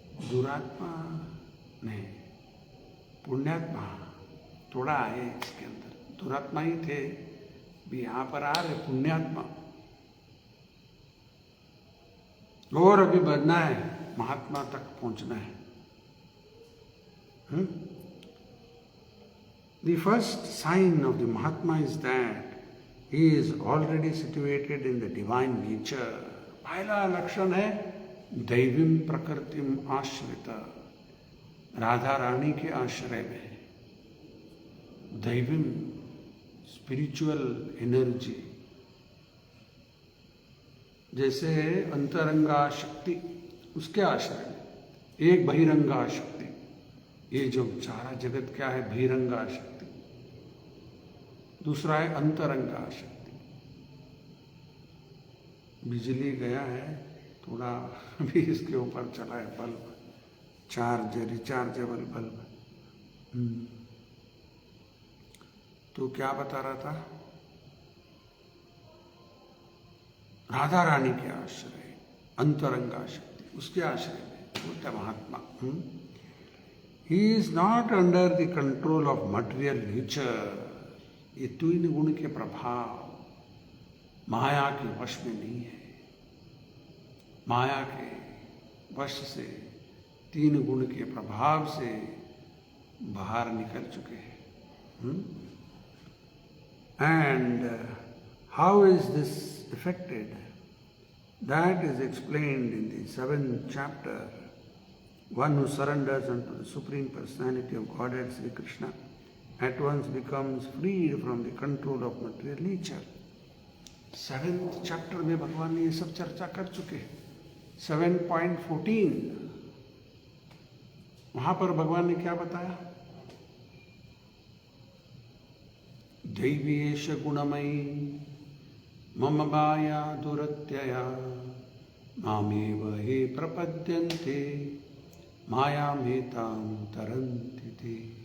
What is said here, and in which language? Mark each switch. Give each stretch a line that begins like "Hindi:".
Hindi: दुरात्मा नहीं, पुण्यात्मा थोड़ा है इसके अंदर। दुरात्मा ही थे, भी यहाँ पर आ रहे पुण्यात्मा, और अभी बढ़ना है, महात्मा तक पहुंचना है।
English: The first sign of the Mahatma is that he is already situated in the divine nature.
Hindi: पहला लक्षण है दैवीम प्रकृतिम आश्रित, राधा रानी के आश्रय में, दैवीम स्पिरिचुअल एनर्जी, जैसे अंतरंगा शक्ति उसके आश्रय में, एक बहिरंगा शक्ति, ये जो सारा जगत क्या है, बहिरंगा शक्ति, दूसरा है अंतरंगा शक्ति। बिजली गया है, थोड़ा भी इसके ऊपर चला है बल्ब, रिचार्जेबल बल्ब। तो क्या बता रहा था? राधा रानी के आश्रय, अंतरंगा शक्ति, उसके आश्रय में बोलता महात्मा।
English: He is not under the control of material nature.
Hindi: ये तीन गुण के प्रभाव माया के वश में नहीं है। माया के वश से, तीन गुण के प्रभाव से बाहर निकल चुके हैं।
English: And how is this affected? That is explained in the 7th chapter. One who surrenders unto the Supreme Personality of Godhead Sri Krishna at once becomes freed from the control of material nature.
Hindi: 7th chapter में भगवान ने ये सब चर्चा कर चुके हैं। 7.14 वहां पर भगवान ने क्या बताया?
Sanskrit: दैवीयेष गुणमयी मम माया दुरत्यया मामेव हे प्रपद्यन्ते मायामेतां तरन्ति ते।